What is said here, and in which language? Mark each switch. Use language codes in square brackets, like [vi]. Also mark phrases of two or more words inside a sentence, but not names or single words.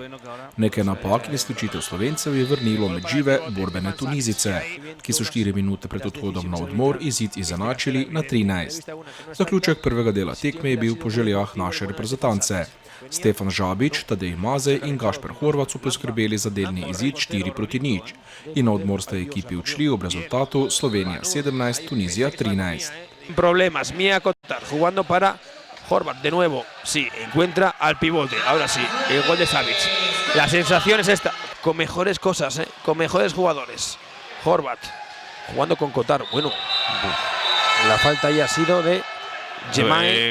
[sl] Nekaj napak in izključitev Slovencev je vrnilo med žive borbene Tunizice, ki so 4 minute pred odhodom na odmor izid izenačili na 13. Zaključek prvega dela tekme je bil po željah naše reprezentance. Stefan Žabič, Tadej Mazej in Gašper Horvat so poskrbeli za delni izid 4-0 in na odmor sta ekipi odšli ob rezultatu Slovenija 17, Tunizija 13. [es] Problemas, Mia Kotar jugando para Horvat de nuevo, sí, encuentra al pivote, ahora sí, el gol de Savic. La sensación es esta, con mejores cosas, con mejores jugadores. Horvat jugando con Kotar, bueno, la falta ya ha sido de Jemai.